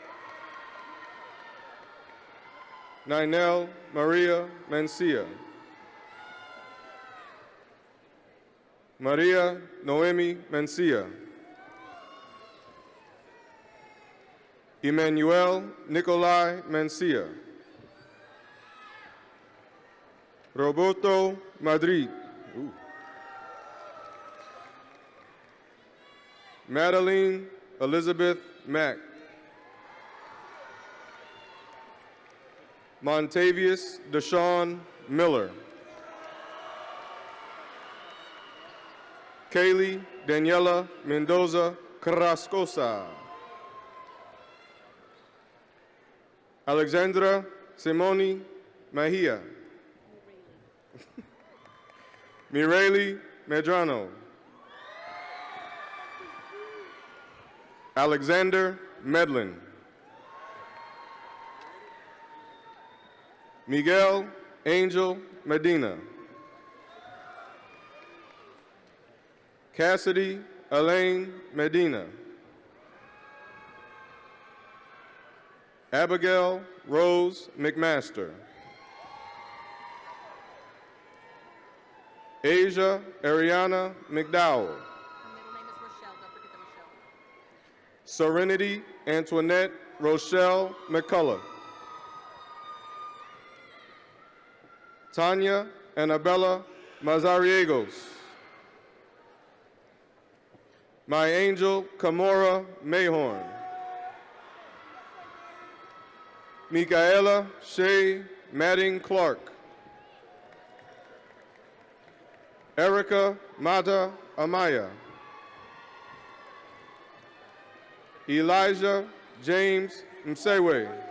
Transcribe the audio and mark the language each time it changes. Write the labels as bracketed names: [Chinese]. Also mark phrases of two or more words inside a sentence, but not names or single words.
[English] Ninel Maria Mancia. Maria Noemi Mancia. Emmanuel Nicolai Mancia. Roberto Madrid. Ooh. Madeline Elizabeth Mack. Montavious Deshaun Miller. Kaylee Daniela Mendoza Carrascosa. Alexandra Simoni Mahia. Mireli Medrano. Alexander Medlin. Miguel Angel Medina. Cassidy Elaine Medina. Abigail Rose McMaster. Asia Ariana McDowell. Serenity Antoinette Rochelle McCullough. Tanya Annabella Mazariegos. My angel Kamora Mayhorn. Michaela Shea Madding Clark. Erica Mata Amaya. Elijah James Msewe.